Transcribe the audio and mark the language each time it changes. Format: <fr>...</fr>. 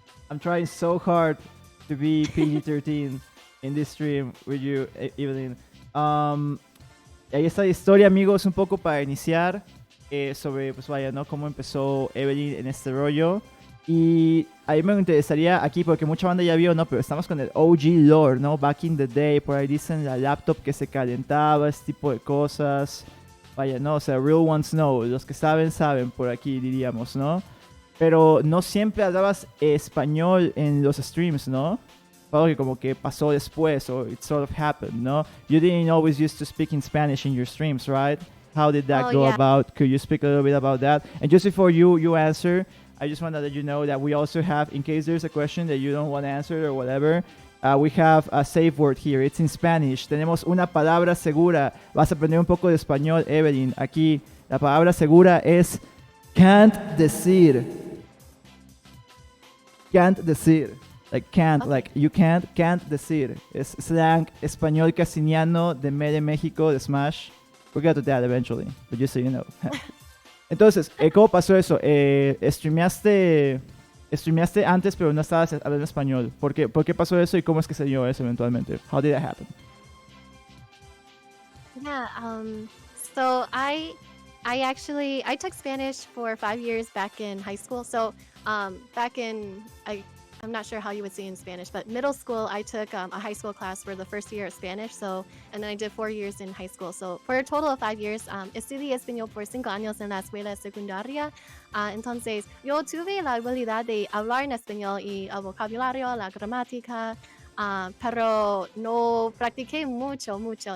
<en>I'm trying so hard to be PG-13 in this stream with you, Eevelinh.</en> <es>Y ahí está la historia, amigos, un poco para iniciar sobre, pues vaya, ¿no? Cómo empezó Eevelinh en este rollo. Y a mí me interesaría aquí, porque mucha banda ya vio, ¿no? Pero estamos con el OG lore, ¿no?</es> <en>Back in the day,</en> <es>por ahí dicen la laptop que se calentaba, este tipo de cosas. Vaya, ¿no? O sea,</es> <en>real ones know.</en> <es>Los que saben, saben, por aquí diríamos, ¿no? Pero no siempre hablabas español en los streams, ¿no? Algo que como que pasó después,</es> <en>or it sort of happened,</en> <es>¿no?</es> <en>You didn't always used to speak in Spanish in your streams, right? How did that go Yeah. about? Could you speak a little bit about that? And just before you answer, I just want to let you know that we also have, in case there's a question that you don't want to answer or whatever, we have a safe word here. It's in Spanish.</en> <es>Tenemos una palabra segura. Vas a aprender un poco de español, Eevelinh. Aquí, la palabra segura es can't decir.</es> <en>Can't decir. Like can't, Okay. like you can't decir.</en> <es>Es slang español casiniano de México, de Smash.</es> <en>We'll get to that eventually, but just so you know.</en> <es>Entonces, ¿cómo pasó eso? Streameaste antes, pero no estabas hablando español. ¿Por qué pasó eso y cómo es que se dio eso eventualmente?</es> <en>How did that happen? Yeah. So I took Spanish for 5 years back in high school. So back in I'm not sure how you would say in Spanish, but middle school, I took a high school class for the first year of Spanish. So, and then I did 4 years in high school. So, for a total of 5 years,</en> <es>estudié español por 5 años en la escuela secundaria. Entonces, yo tuve la habilidad de hablar en español y el vocabulario, la gramática, pero no practiqué mucho.</es>